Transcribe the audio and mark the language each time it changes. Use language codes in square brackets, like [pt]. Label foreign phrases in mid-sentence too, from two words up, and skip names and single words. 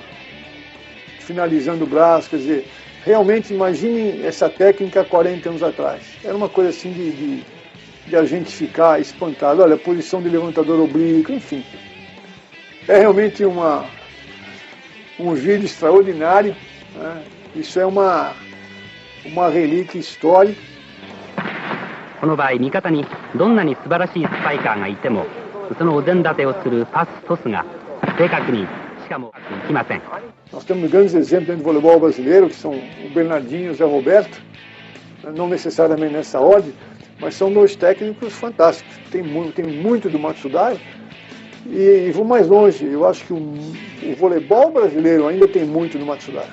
[pt] Finalizando o braço, quer dizer, realmente imaginem essa técnica há 40 anos atrás. Era uma coisa assim de a gente ficar espantado. Olha, a posição de levantador oblíquo, enfim. É realmente um vídeo extraordinário, né? Isso é uma relíquia histórica. [ja] この場合、味方にどんなに素晴らしいスパイカーがいても、そのお膳立てをするパス、トスが正確に [pt] Nós temos grandes exemplos dentro do voleibol brasileiro, que são o Bernardinho e o Zé Roberto, não necessariamente nessa ordem, mas são dois técnicos fantásticos. Tem muito do Matsudaira e vou mais longe. Eu acho que o voleibol brasileiro ainda tem muito do Matsudaira.